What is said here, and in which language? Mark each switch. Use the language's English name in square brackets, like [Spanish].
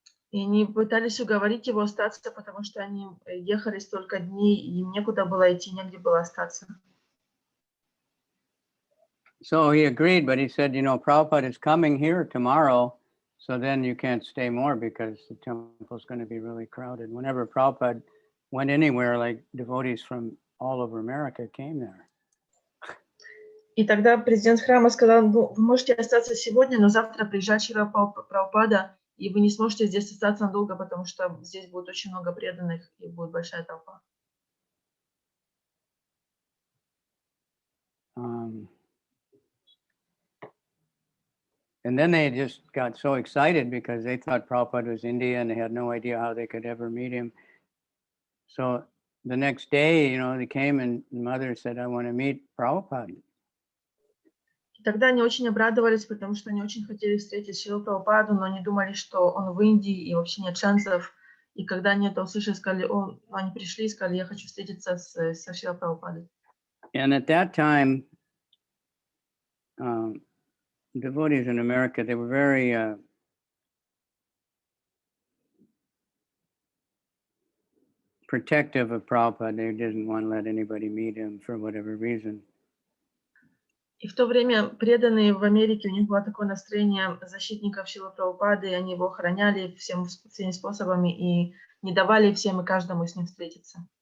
[Russian] И они пытались уговорить его остаться, потому что они ехали столько дней, и им некуда было идти, негде было остаться. [English] So he agreed, but he said, Prabhupada is coming here tomorrow, so then you can't stay more because the temple is going to be really crowded. Whenever Prabhupada went anywhere, like devotees from all over America came there. [Russian] И тогда президент храма сказал, вы можете остаться сегодня, но завтра приезжает Шрила Прабхупада, и вы не сможете здесь остаться надолго, потому что здесь будет очень много преданных, и будет большая толпа. [English] And then they just got so excited because they thought Prabhupada was India and they had no idea how they could ever meet him. So the next day, they came and mother said, I want to meet Prabhupada. [Russian] И тогда они очень обрадовались, потому что они очень хотели встретить Шрилу Прабхупаду, но они думали, что он в Индии и вообще нет шансов. И когда они это услышали, сказали, они пришли и сказали, я хочу встретиться со Шрилой Прабхупадой. [English] And at that time, devotees in America, they were very protective of Prabhupada. They didn't want to let anybody meet him for whatever reason. [Russian] И в то время преданные в Америке, у них было такое настроение защитников Шрилы Прабхупады, и они его охраняли всеми способами и не давали всем и каждому с ним встретиться.